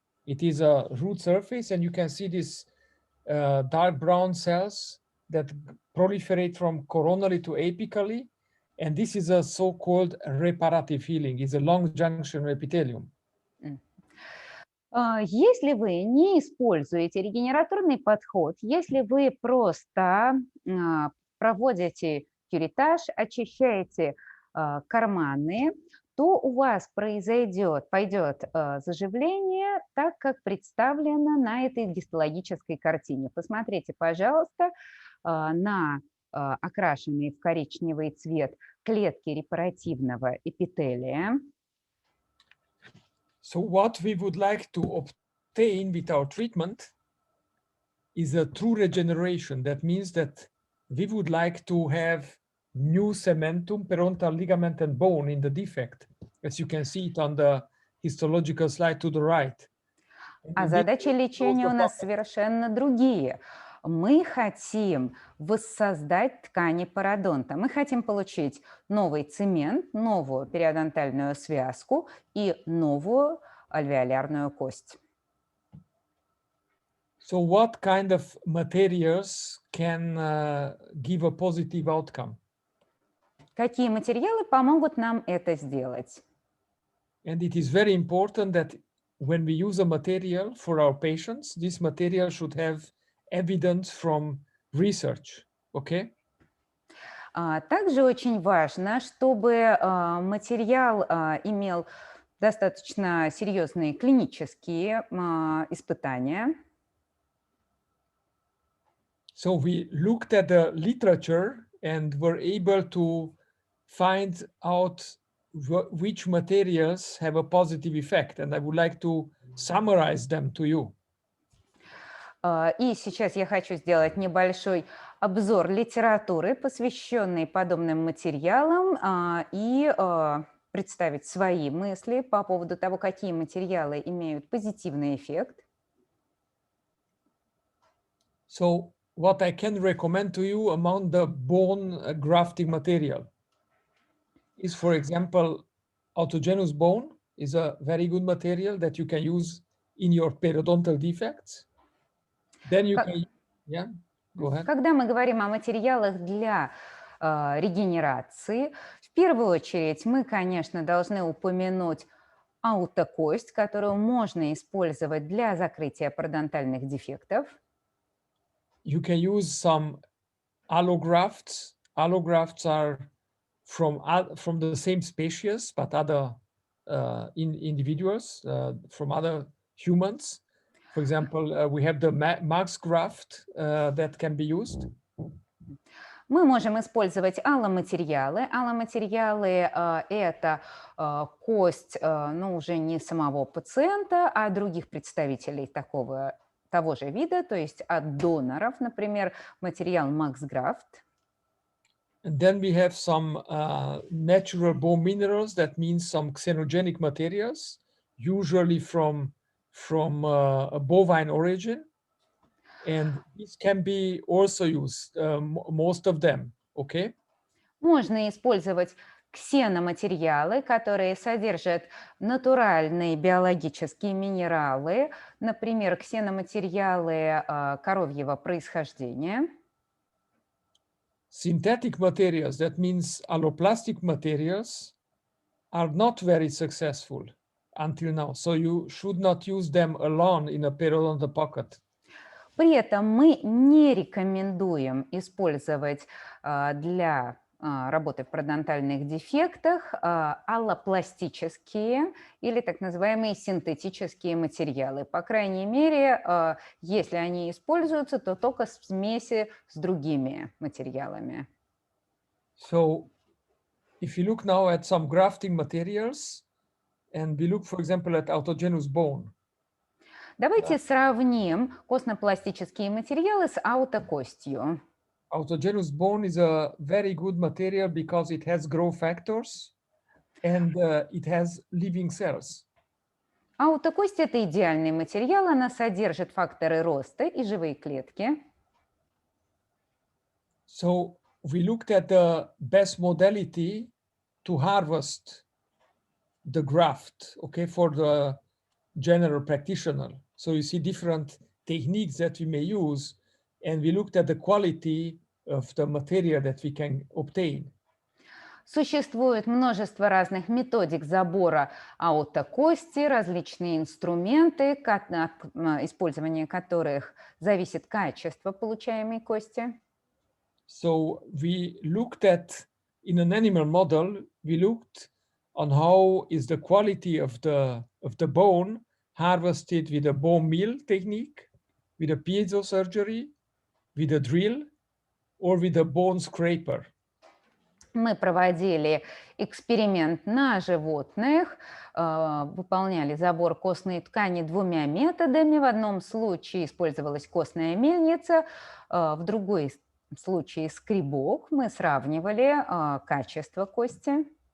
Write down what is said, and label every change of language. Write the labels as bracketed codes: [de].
[en] It is a root surface, and you can see these dark brown cells that proliferate from coronally to apically, and this is a so-called reparative healing. It's a long junction epithelium. [ru] Если вы не используете регенераторный подход, если вы просто проводите кюретаж, очищаете карманы, то у вас пойдет заживление так, как представлено на этой гистологической картине. Посмотрите, пожалуйста, на окрашенные в коричневый цвет клетки репаративного эпителия. [en] So what we would like to obtain with our treatment is a true regeneration. That means that we would like to have new cementum, perontal ligament, and bone in the defect, as you can see it on the histological slide to the right. [ru] А задачи лечения у нас совершенно другие. Мы хотим воссоздать ткани пародонта. Мы хотим получить новый цемент, новую периодонтальную связку и новую альвеолярную кость. [en] So what kind of materials can give a positive outcome? [ru] Какие материалы помогут нам это сделать? [en] And it is very important that when we use a material for our patients, this material should have evidence from research, okay? [ru] Также очень важно, чтобы материал имел достаточно серьезные клинические испытания. [en] So we looked at the literature and were able to find out which materials have a positive effect, and I would like to summarize them to you. [ru] И сейчас я хочу сделать небольшой обзор литературы, посвященной подобным материалам, и представить свои мысли по поводу того, какие материалы имеют позитивный эффект. [en] So what I can recommend to you among the bone grafting material is, for example, autogenous bone is a very good material that you can use in your periodontal defects. Then you can, yeah, go ahead. [ru] Когда мы говорим о материалах для регенерации, в первую очередь мы, конечно, должны упомянуть аутокость, которую можно использовать для закрытия пародонтальных дефектов. [en] You can use some allografts. Allografts are from the same species, but other individuals, from other humans. For example, we have the Max graft that can be used. [ru] Мы можем использовать алломатериалы. Алломатериалы – это кость, ну, уже не самого пациента, а других представителей того же вида, то есть от доноров, например, материал Max graft. [en] And then we have some natural bone minerals. That means some xenogenic materials, usually from a bovine origin. And this can be also used, most of them, okay? [ru] Можно использовать ксеноматериалы, которые содержат натуральные биологические минералы, например, ксеноматериалы коровьего происхождения. [en] Synthetic materials, that means alloplastic materials, are not very successful until now. So you should not use them alone in a periodontal pocket. [ru] При этом мы не рекомендуем использовать для работы в пародонтальных дефектах аллопластические или так называемые синтетические материалы. По крайней мере, если они используются, то только в смеси с другими материалами. [en] So if you look now at some grafting materials, and we look, for example, at autogenous bone. [ru] Давайте сравним костно-пластические материалы с аутокостью. [en] Autogenous bone is a very good material because it has growth factors and it has living cells. [ru] Аутокость – это идеальный материал, она содержит факторы роста и живые клетки. [en] So we looked at the best modality to harvest the graft, okay, for the general practitioner. So you see different techniques that we may use, and we looked at the quality of the material that we can obtain. [ru] Существует множество разных методик забора аутокости, различные инструменты, использование которых зависит качество получаемой кости. [en] So we looked at, in an animal model, we looked on how is the quality of the bone harvested with a bone meal technique, with a piezo surgery, with a drill, or with a bone scraper. [ru] Мы проводили эксперимент на животных, выполняли забор костной ткани двумя методами. В одном случае использовалась костная мельница, в другой случае скребок. Мы сравнивали качество кости.